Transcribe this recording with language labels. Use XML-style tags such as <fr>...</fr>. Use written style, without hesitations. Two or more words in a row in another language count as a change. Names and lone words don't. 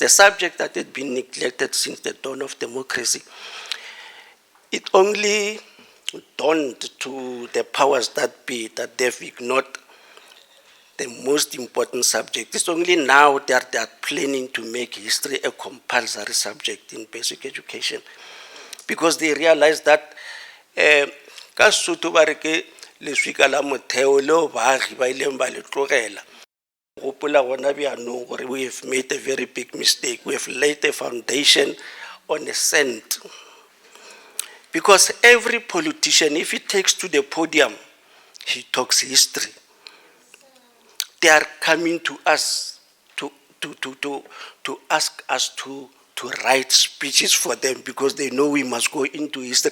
<en>The subject that had been neglected since the dawn of democracy, it only dawned to the powers that be that they've ignored the most important subject. It's only now that they are planning to make history a compulsory subject in basic education, because they realize that</en> <tn>ka Sotho ba re ke leswika la motheo leo baagi ba ileng ba le tlogela.</tn> <en>We have made a very big mistake. We have laid a foundation on a sand. Because every politician, if he takes to the podium, he talks history. They are coming to us to ask us to write speeches for them because they know we must go into history.</en>